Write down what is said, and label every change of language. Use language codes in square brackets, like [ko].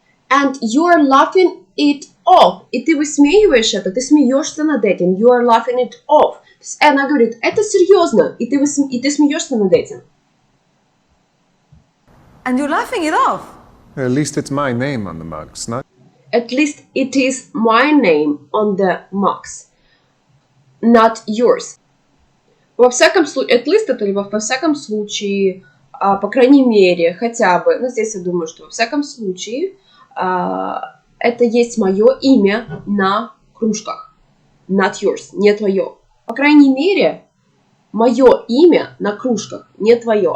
[en] And you are laughing it off. [ru] И ты высмеиваешь это, ты смеешься над этим. [en] You are laughing it off. [ru] То есть она говорит, это серьезно, и ты смеешься над этим. [en] And you're laughing it off. At least it's my name on the mugs, not... At least it is my name on the mugs, not yours. [ru] Во всяком случае, [en] at least [ru] это либо во всяком случае, по крайней мере, хотя бы, ну здесь я думаю, что во всяком случае, это есть мое имя на кружках. [en] Not yours, [ru] не твое. По крайней мере, мое имя на кружках, не твое.